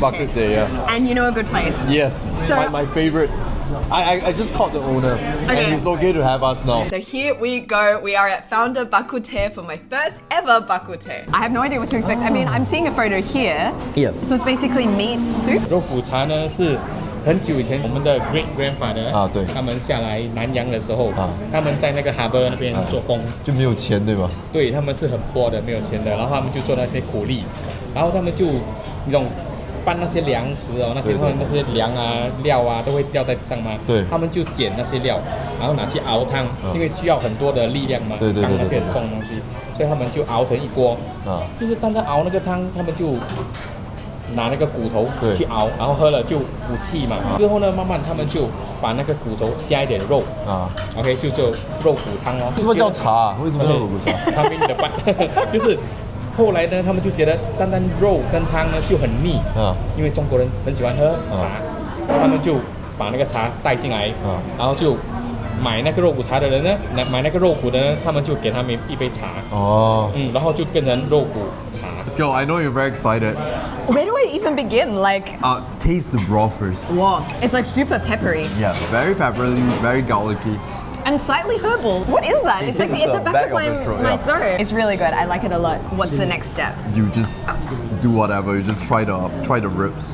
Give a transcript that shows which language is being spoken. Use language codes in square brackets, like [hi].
[en] Bakut TEH, yeah. And you know a good place. Yes, So- my favorite. I just called the owner, and he's okay to have us now. So here we go. We are at founder BAK KUH TEH for my first ever BAK KUH TEH. I have no idea what to expect. I mean, I'm seeing a photo here. Yeah. So it's basically meat soup. [zh] 肉骨茶呢是很久以前我们的 [en] great grandfather [zh] 对他们下来南洋的时候，他们在那个 [en] harbor [zh] 那边做工，就没有钱对吧？对他们是很 [en] poor [zh] 的，没有钱的，然后他们就做那些苦力，然后他们就那种搬那些粮食哦，那些那些粮啊、料啊都会掉在地上嘛，对，他们就捡那些料，然后拿去熬汤，因为需要很多的力量嘛，对，当那些很重的东西，所以他们就熬成一锅，就是当他熬那个汤，他们就拿那个骨头去熬，然后喝了就补气嘛。之后呢，慢慢他们就把那个骨头加一点肉，OK 就肉骨汤哦。为什么叫茶？为什么叫肉骨茶？他们的办就是后来呢，他们就觉得单单肉跟汤呢就很腻，因为中国人很喜欢喝茶，他们就把那个茶带进来，然后就买那个肉骨茶的人呢，买那个肉骨的呢，他们就给他们一杯茶，然后就变成肉骨茶。 [en] Let's go. I know you're very excited. Where do I even begin? Like, taste the broth first. wow, it's like super peppery. Yeah, very peppery, very garlicky. And slightly herbal. What is that? It's like It's at the the back of back of the throat, my yeah. throat. It's really good. I like it a lot. What's the next step? You just do whatever. You just try the ribs.